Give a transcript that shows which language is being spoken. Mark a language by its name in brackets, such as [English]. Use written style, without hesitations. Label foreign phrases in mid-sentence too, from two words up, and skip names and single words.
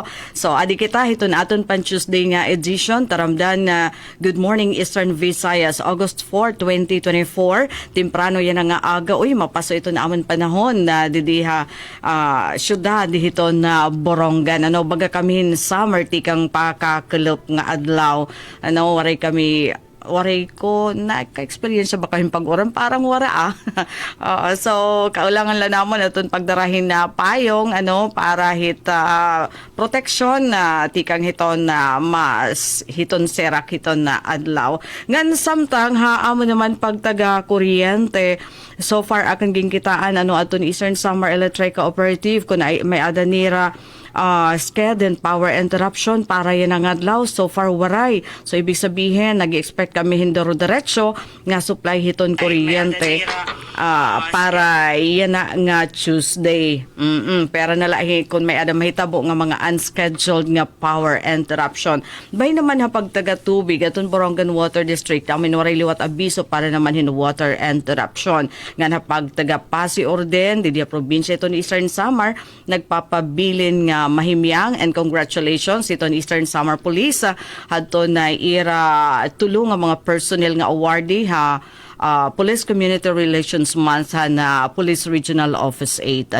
[Waray] So, adi kita, iton aton pan Tuesday nga edition, taramdan na Good Morning Eastern Visayas, August 4, 2024. Temprano yan nga aga. Uy, mapaso ito na amon panahon na didiha syudad dito na Borongan. Ano, baga kami summer tikang pakakulop nga adlaw. Ano, waray ko na-experience ba kayong pag-uram? Parang wara so, kaulangan lang naman itong pagdarahin na payong para protection na tikang hiton na mas hiton serak hiton na adlaw. Ngan samtang amo naman pagtaga kuryente. [English] So far [Waray] akan gingkitaan aton Eastern Samar Electric Cooperative kung may adanira sked and [English] power interruption [Waray] para yan ang adlaw. [English] So far [Waray] waray. So [Filipino] ibig sabihin [Waray] nag-expect kami hindoro diretsyo nga supply hiton kuryente para yan na nga Tuesday. Pero nalahi kung may adam mahitabo nga mga unscheduled nga [English] power interruption. [Waray] Bay naman ha pagtaga tubig aton Borongan Water District amin waray liwat abiso para naman hin [English] water interruption. [Waray] Nga na pagtaga Pasi Orden di probinsya iton Eastern Samar nagpapabilin nga mahimyang [English] and congratulations [Waray] iton Eastern Samar Police hadto na ira tulong nga mga personnel nga awardee Police Community Relations Month na Police Regional Office 8.